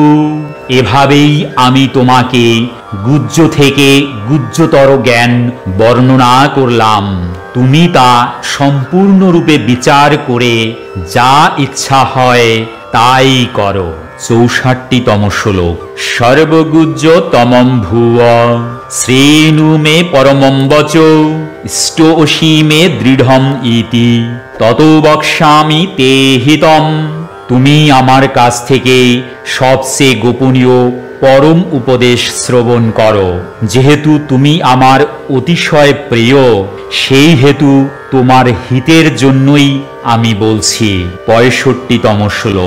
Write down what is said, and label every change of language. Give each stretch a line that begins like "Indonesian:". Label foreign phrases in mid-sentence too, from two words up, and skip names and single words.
Bangla: এভাবেই আমি তোমাকে গুজ্জ থেকে গুজ্জতর জ্ঞান বর্ণনা করলাম, তুমি তা সম্পূর্ণরূপে বিচার করে যা ইচ্ছা হয় তাই করো। 64তম শ্লোক।
Sanskrit: সর্বগুজ্জ তমম ভুব শ্রেণু মে পরমম বচ ইষ্টোষি মে দৃঢ়ম ইতি ততো বক্ষ্যামি তে হিতম।
Bangla: তুমি আমার কাছ থেকে সবচেয়ে গোপনীয় পরম উপদেশ শ্রবণ করো। যেহেতু তুমি আমার অতিশয় প্রিয়, সেই হেতু তোমার হিতের জন্যই আমি বলছি। 65তম শ্লোক।